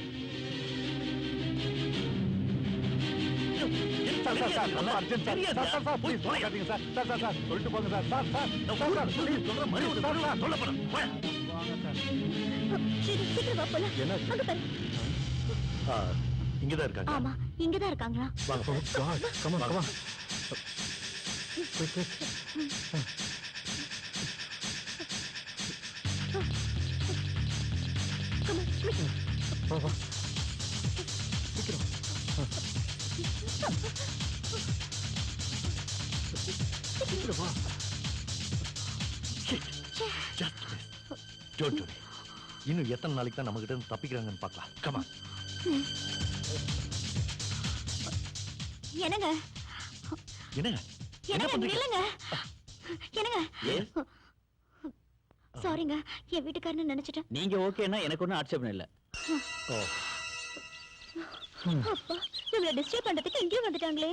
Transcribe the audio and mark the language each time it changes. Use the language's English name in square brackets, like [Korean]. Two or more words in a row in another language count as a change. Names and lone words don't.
[Tamil] சீக்கிரம் வா போலாம். என்னாச்சு? அங்க பாரு. இங்கதான் இருக்காங்க. ஆமா, இங்கதான் இருக்காங்களா? வாங்க [English] Oh God, come on, come on. Quick, quick. Come on, quick. [Tamil] வா, வா. சீக்கிரம் வா. [English] Just miss. Don't worry. [Tamil] இன்னும் எத்தனை நாளைக்கு தான் நம்ம கிட்ட இருந்து தப்பிக்கிறாங்கன்னு பார்க்கலாம். [English] Come on. [Tamil] என்னங்க? என்னங்க? என்ன என்னங்க பண்றீங்க? நில்லுங்க. என்னங்க? சாரிங்க, என் வீட்டுக்காரன்னு நினைச்சிட்டேன். நீங்க ஓகேன்னா எனக்கு ஒன்றும் ஆட்சேபம் இல்லை. ஓ, அப்பா, நம்மள டிஸ்டர்ப் பண்றதுக்கு இங்கேயும் வந்துட்டாங்களே.